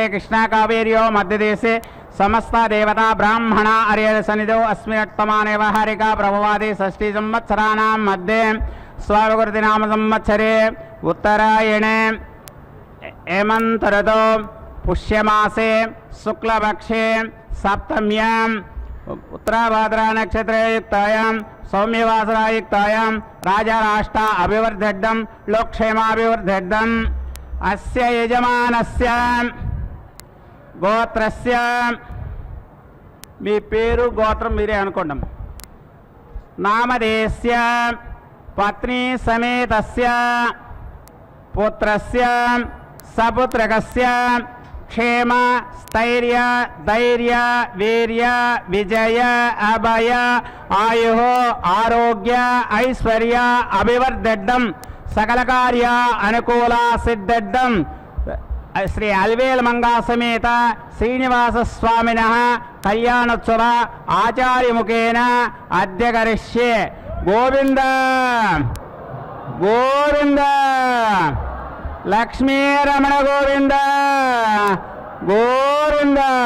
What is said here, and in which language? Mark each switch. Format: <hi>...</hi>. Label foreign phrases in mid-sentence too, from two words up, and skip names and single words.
<sa>कृष्णाकावेर्यो मध्यदेशे समस्त देवता ब्राह्मण आर्यसन्निधौ अस्मिन्नर्थमाने व्यवहारिका प्रभवादि षष्ठी संवत्सराणां मध्ये स्वावकृतिनाम संवत्सरे उत्तरायणे हेमन्तऋतौ पुष्यमासे शुक्लपक्षे सप्तम्यां उत्तराभाद्रा नक्षत्रयुक्तायां सौम्यवासरायुक्तायां राजाराष्ट्र अभिवर्धेद्धं लोकक्षेमाभिवर्धेद्धम् अस्य यजमानस्य गोत्रस्य</sa> <te>మీ పేరు గోత్రం మీరే అనుకోండి</te> <sa>నామధేయస్య పత్ని సమేతస్య పుత్రస్య సపుత్రకస్య क्षेम स्थैर्य धैर्य वीर्य विजय अभय आयु आरोग्य ऐश्वर्य अभिवर्धेद्धं सकल कार्य अनुकूल सिद्धेद्धं श्री अल्वेल मंगा समेत श्रीनिवास स्वामिनः कल्याणोत्सव आचार्य मुखेन अद्य करिष्ये गोविंद गोविंद लक्ष्मी रमण गोविंद गोविंद</sa>